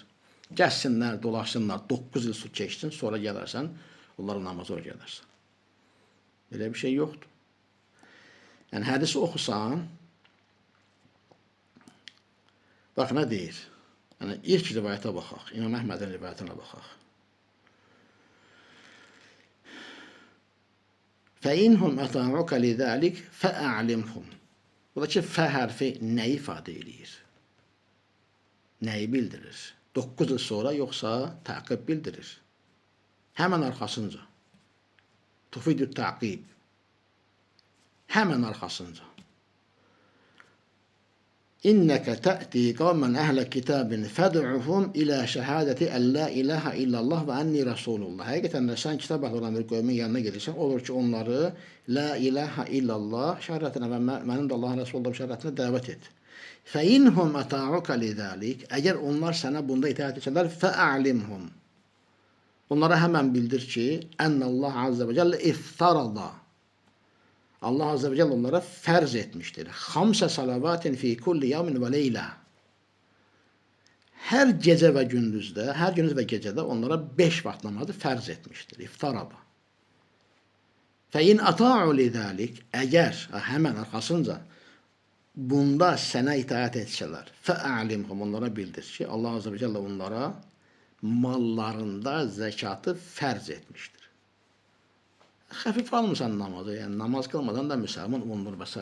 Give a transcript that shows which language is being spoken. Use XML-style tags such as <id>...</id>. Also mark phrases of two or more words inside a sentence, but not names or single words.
<az>Gəlsinlər, dolaşsınlar, 9 il su keçsin, sonra gələrsən, onların namazı oraya gələrsən. Belə bir şey yoxdur. Yəni, hədisi oxusan, bax, nə deyir? Yəni, ilk rivayətə baxaq, İmam Əhmədin rivayətinə baxaq.</az> <ar>فَإِنْهُمْ أَطَاعُكَ لِذَٰلِكَ فَأَعْلِمْهُمْ.</ar> <az>Buradakı fə hərfi nə ifadə edir? Nəyi bildirir? 9 il sonra yoxsa təqib bildirir. Həmən arxasınca. Tufidü təqib. Həmən arxasınca.</az> <ar>إنك تأتي قوما أهل كتاب فادعهم إلى شهادة أن لا إله إلا الله وأني رسول الله.</ar> <az>Həqiqətən də sən kitab əhli olan bir qövmin yanına gedirsən, olur ki, onları</az> <ar>لا إله إلا الله</ar> <az>şəhadətinə və mənim də Allahın Rasulullah şəhadətinə dəvət et.</az> <ar>فَاِنْهُمْ اَتَاعُكَ لِذَٰلِكَ.</ar> <az>Əgər onlar sənə bunda itaat etsələr, فَاَعْلِمْهُمْ. Onlara həmən bildir ki,</az> <ar>اَنَّ عز وجل اِفْتَرَضَ.</ar> <az>Allah</az> <ar>عز وجل</ar> <az>onlara fərz etmişdir.</az> <ar>خَمْسَ صَلَوَاتٍ فِي كُلِّ يَوْمٍ وَلَيْلَةٍ.</ar> <az>Hər gecə və gündüzdə, hər gündüz və gecədə onlara 5 vaxt namazı fərz etmişdir.</az> <ar>اِفْتَرَضَ. فَاِنْ اَطَاعُوا لِذَٰلِكَ.</ar> <az>Əgər, həmən arxasınca, bunda sənə itaat etsələr, fə'alimhum, onlara bildir ki, Allah</az> <ar>عز وجل</ar> <az>onlara mallarında zəkatı fərz etmişdir. Xəfif almısan namazı, yəni namaz qılmadan da müsəlman olunur və s.</az>